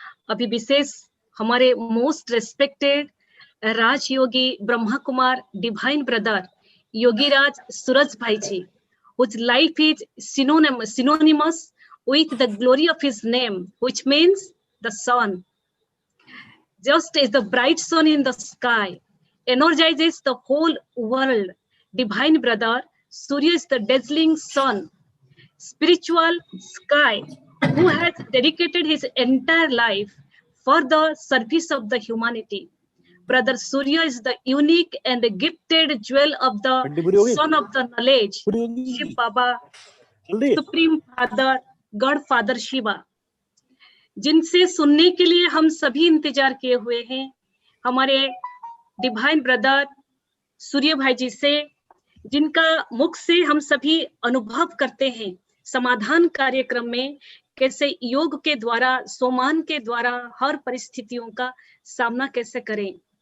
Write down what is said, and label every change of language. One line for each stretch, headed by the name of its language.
Hindi: अभी विशेष हमारे
English: Most respected Rajyogi Brahma Kumar divine brother Yogiraj Suraj Bhai ji, whose life is synonymous with the glory of his name, which means the sun. Just as the bright sun in the sky energizes the whole world, divine brother Surya is the dazzling sun, spiritual sky, who has dedicated his entire life for the service of the humanity. Brother Surya is the unique and the gifted jewel of the son of the knowledge, Shiv Baba, Supreme Father, God Father Shiva,
Hindi: जिनसे सुनने के लिए हम सभी इंतजार किए हुए हैं। हमारे डिवाइन ब्रदर सूर्य भाई जी से, जिनका मुख से हम सभी अनुभव करते हैं समाधान कार्यक्रम में कैसे योग के द्वारा, सोमान के द्वारा हर परिस्थितियों का सामना कैसे करें।